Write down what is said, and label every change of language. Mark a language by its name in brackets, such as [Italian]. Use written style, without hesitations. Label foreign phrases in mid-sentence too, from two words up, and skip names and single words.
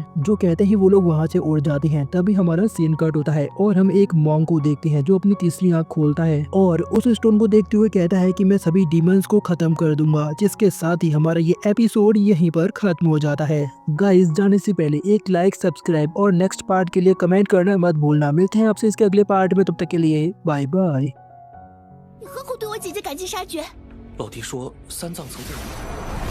[Hindi] जो कहते ही वो लोग वहाँ से उड़ जाते हैं। तभी हमारा सीन कट होता है और हम एक मॉन्क को देखते हैं जो अपनी तीसरी आंख खोलता है और उस स्टोन को देखते हुए कहता है कि मैं सभी डीमंस को खत्म कर दूंगा। जिसके साथ ही हमारा ये एपिसोड यहीं पर खत्म हो जाता है। गाइस, जाने से पहले एक लाइक, सब्सक्राइब और [English] next part [Hindi] के लिए कमेंट करना मत भूलना। मिलते हैं आपसे इसके अगले पार्ट में, तब तक के लिए [English] bye bye. [Chinese] 你何苦对我姐姐赶尽杀绝？老弟说三藏曾经。